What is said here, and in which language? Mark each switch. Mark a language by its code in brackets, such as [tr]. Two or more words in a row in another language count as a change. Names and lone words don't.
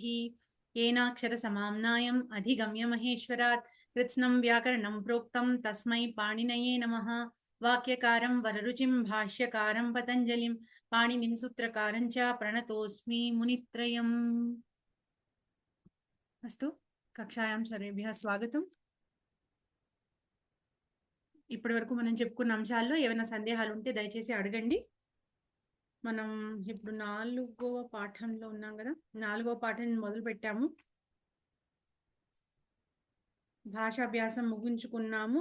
[sa] येनाक्षरसमाम्नायम् अधिगम्य महेश्वरात् कृत्स्नं व्याकरणं प्रोक्तं तस्मै पाणिनये नमः। वाक्यकारं वररुचिं भाष्यकारं पतञ्जलिं पाणिनिं सूत्रकारं च प्रणतोऽस्मि मुनित्रयम्। अस्तु, कक्षायां सर्वेभ्यः स्वागतं। [te] ఇప్పటి వరకు మనం చెప్పుకున్న అంశాల్లో ఏమైనా సందేహాలు ఉంటే దయచేసి అడగండి. మనం ఇప్పుడు 4వ పాఠంలో ఉన్నాం కదా. 4వ పాఠం మొదలు పెట్టాము. భాషాభ్యాసం ముగించుకున్నాము.